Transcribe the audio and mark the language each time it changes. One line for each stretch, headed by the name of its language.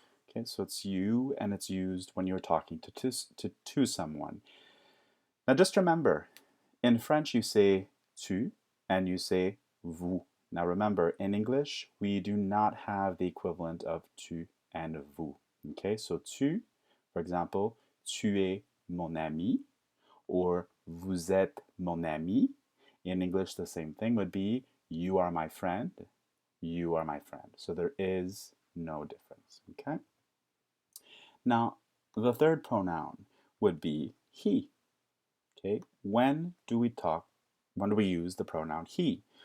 English: Okay, so it's you and it's used when you're talking to someone. Now just remember, in French you say tu and you say vous. Now remember, in English, we do not have the equivalent of tu and vous. Okay, so
French: tu,
English: for example,
French: tu es mon ami, or vous êtes mon ami.
English: In English, the same thing would be you are my friend, you are my friend. So there is no difference, okay? Now, the third pronoun would be he. Okay, when do we use the pronoun he?